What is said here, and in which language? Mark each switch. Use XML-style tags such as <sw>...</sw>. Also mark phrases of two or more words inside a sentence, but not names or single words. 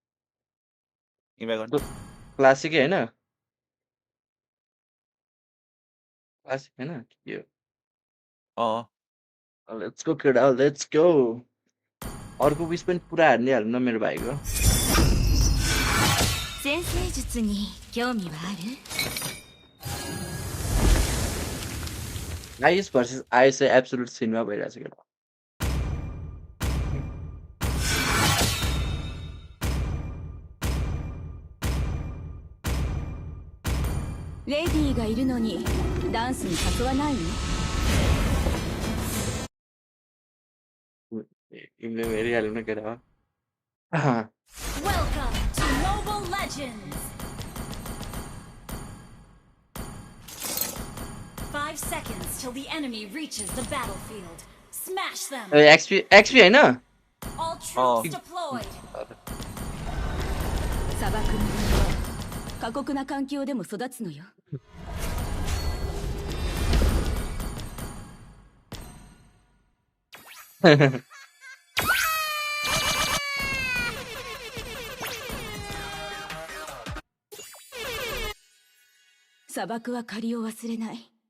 <ne>क्लासिकै होइन क्लासिक होइन के हो</ne> <en>let's go</en> <ne>केटा</ne> <en>let's go</en> <ne>अर्को विस पनि पुरा हानिदिइहाल्नु न मेरो भाइको</ne> <en>ice versus ice absolute cinema</en> <ne>भइरहेछ केटा</ne> <ja>लेडी がいるのにダンスに誘わないの</ja> <ne>इमले हेरिहाल्नु न केटा</ne> <en>Welcome to Mobile Legends. 5 seconds till the enemy reaches the battlefield. Smash them.</en> <ne>XP हैन</ne> <en>All troops deployed.</en> <ja>砂漠の森は過酷な環境でも育つのよ。砂漠は借りを忘れない。</ja>